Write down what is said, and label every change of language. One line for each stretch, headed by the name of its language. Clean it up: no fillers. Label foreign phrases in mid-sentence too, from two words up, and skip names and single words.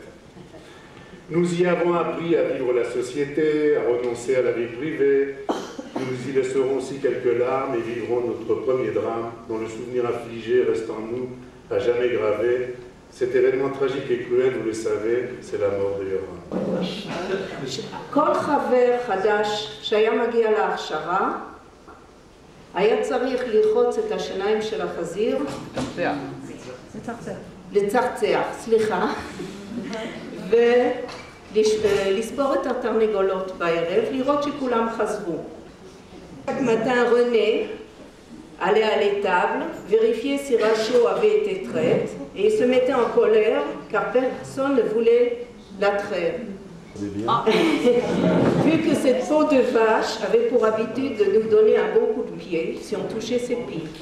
French: Nous y avons appris à vivre la société, à renoncer à la vie privée. Nous y laisserons aussi quelques larmes et vivrons notre premier drame, dont le souvenir affligé reste en nous, à jamais gravé. Cet événement tragique et cruel, vous le savez, c'est la mort de Yoram.
Hebrew: כל חבר חדש שהיה מגיע להכשרה, היה צריך ללחוץ את השיניים של החזיר, לצחצח, סליחה, ולספור את התרנגולות בערב, לראות שכולם חזרו.
French: Matin, René allait à l'étable, vérifier si Rachel avait été traite, et il se mettait en colère car personne ne voulait la traire. Vu que cette peau de vache avait pour habitude de nous donner un bon coup de pied si on touchait ses pieds.